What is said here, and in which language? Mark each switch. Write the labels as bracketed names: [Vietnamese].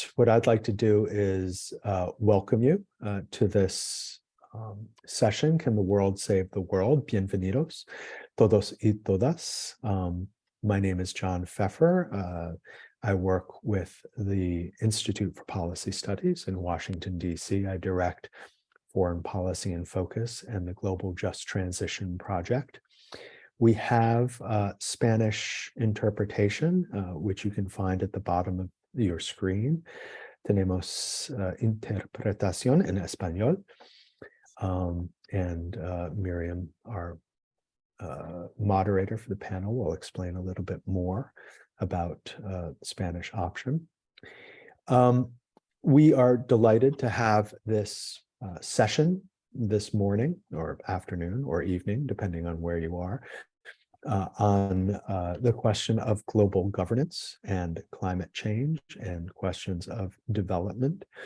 [English] what I'd like to do is welcome you to this session, Can the World Save the World? [Spanish] Bienvenidos, todos y todas. [English] My name is John Pfeffer. I work with the Institute for Policy Studies in Washington, D.C. I direct Foreign Policy in Focus and the Global Just Transition Project. We have Spanish interpretation, which you can find at the bottom of your screen. [Spanish] Tenemos interpretación en español. [English] And Miriam, our moderator for the panel, will explain a little bit more about the Spanish option. We are delighted to have this session this morning or afternoon or evening, depending on where you are, on the question of global governance and climate change and questions of development.